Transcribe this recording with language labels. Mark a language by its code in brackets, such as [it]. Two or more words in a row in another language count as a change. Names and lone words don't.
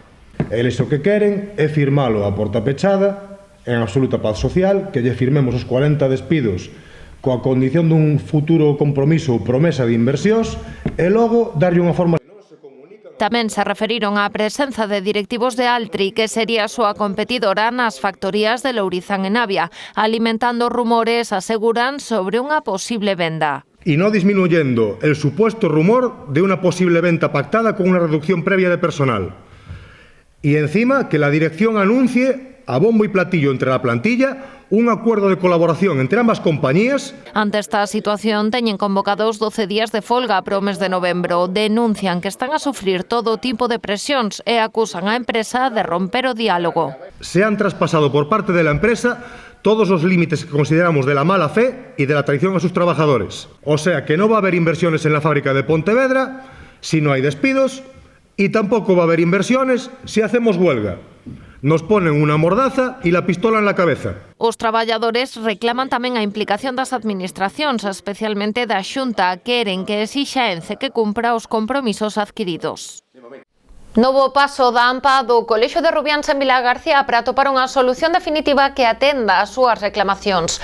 [gl] Eles o que queren é firmalo a porta pechada, en absoluta paz social, que lle firmemos os 40 despidos coa condición dun futuro compromiso ou promesa de inversións e logo darlle unha forma. Tamén se referiron á presenza de directivos de Altri, que sería a súa competidora nas factorías de Lourizán e Navia, alimentando rumores, aseguran, sobre unha posible venda. [es] Y no disminuyendo el supuesto rumor de una posible venta pactada con una reducción previa de personal. Y encima que la dirección anuncie a bombo y platillo entre la plantilla un acuerdo de colaboración entre ambas compañías. [gl] Ante esta situación, teñen convocados 12 días de folga para o mes de novembro. Denuncian que están a sufrir todo tipo de presións e acusan á empresa de romper o diálogo. [es] Se han traspasado por parte de la empresa todos los límites que consideramos de la mala fe y de la traición a sus trabajadores. O sea que no va a haber inversiones en la fábrica de Pontevedra si no hay despidos y tampoco va a haber inversiones si hacemos huelga. Nos ponen una mordaza y la pistola en la cabeza. [gl] Os traballadores reclaman tamén a implicación das administracións, especialmente da Xunta, queren que exixa Ence que cumpra os compromisos adquiridos. Novo paso da AMPA do Colexio de Rubiáns en Vilagarcía para atopar unha solución definitiva que atenda as súas reclamacións.